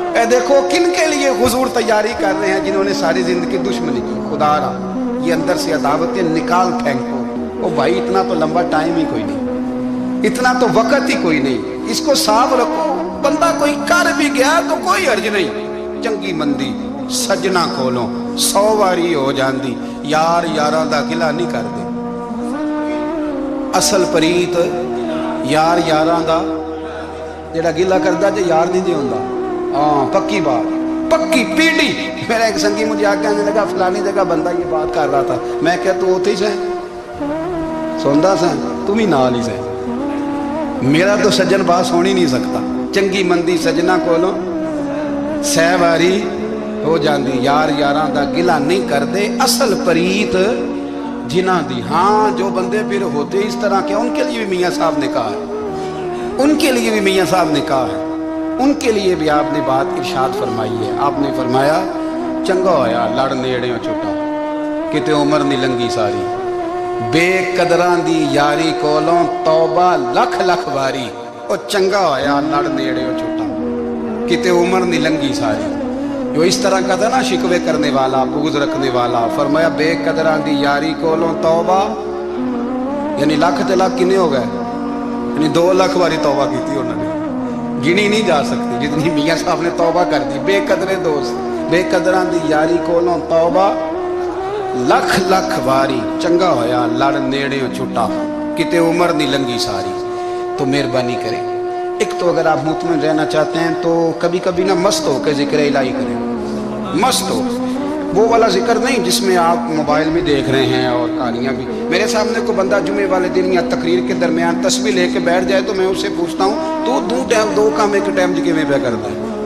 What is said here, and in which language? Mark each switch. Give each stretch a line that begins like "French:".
Urdu: اے دیکھو کن کے لیے حضور تیاری کر رہے ہیں جنہوں نے ساری زندگی دشمنی کی. خدا را یہ اندر سے عداوتیں نکال پھینکو. او بھائی اتنا تو لمبا ٹائم ہی کوئی نہیں, اتنا تو وقت ہی کوئی نہیں, اس کو صاف رکھو. بندہ کوئی کر بھی گیا تو کوئی حرج نہیں.
Punjabi: چنگی مندی سجنا کولوں 100 واری ہو جاندی, یار یاراں دا گلا نہیں کر دے. اصل پریت یار یاراں دا جڑا گلا کردا جے یار نہیں دے ہوندا.
Urdu: ہاں پکی بات, پکی پیڑی. میرا ایک سنگی مجھے آ کہنے لگا فلانی جگہ بندہ یہ بات کر رہا تھا.
Punjabi: میں کہا تو ہوتے ہی سے سوندا سا, تم ہی نال ہی سے.
Urdu: میرا تو سجن باس ہو نہیں سکتا.
Punjabi: چنگی مندی سجنا کولوں 100 واری ہو جاندی, یار یاراں دا گلا نہیں کر دے. اصل پریت جنہ دی.
Urdu: ہاں جو بندے پھر ہوتے اس طرح کے, ان کے لیے بھی میاں صاحب نے کہا ہے, ان کے لیے بھی میاں صاحب نے کہا ہے, ان کے لیے بھی آپ نے بات ارشاد فرمائی ہے. آپ نے فرمایا
Punjabi: چنگا ہویا لڑ نیڑیوں چھٹا, کتے عمر نہیں لنگی ساری. بے قدراں دی یاری کولوں توبہ لکھ لکھ واری. او چنگا ہویا لڑ نیڑیوں چھٹا, کتے عمر نہیں لنگی ساری.
Urdu: جو اس طرح کا تھا نا شکوے کرنے والا, بغض رکھنے والا, فرمایا
Punjabi: بے قدراں دی یاری کولوں توبہ,
Urdu: یعنی لاکھ تے لاکھ کنے ہو گئے, یعنی 2 لاکھ واری توبہ کی تھی انہوں نے, گنی نہیں جا سکتی جتنی میاں صاحب نے توبہ کر دی.
Punjabi: بے قدرے دوست, بے قدراں دی یاری کولوں توبہ لکھ لکھ واری. چنگا ہویا لڑ نیڑیوں چھٹا, کتے عمر نہیں لنگی ساری.
Urdu: تو مہربانی کریں, ایک تو اگر آپ مطمئن رہنا چاہتے ہیں تو کبھی کبھی نہ مست ہو کے ذکر الہی کریں. مست ہو, وہ والا ذکر نہیں جس میں آپ موبائل بھی دیکھ رہے ہیں اور کہانیاں بھی. میرے سامنے کو بندہ جمعے والے دن یا تقریر کے درمیان تسبیح لے کے بیٹھ جائے تو میں اس سے پوچھتا ہوں تو دو کام ایک ٹائم جی میں پہ کرتا ہے.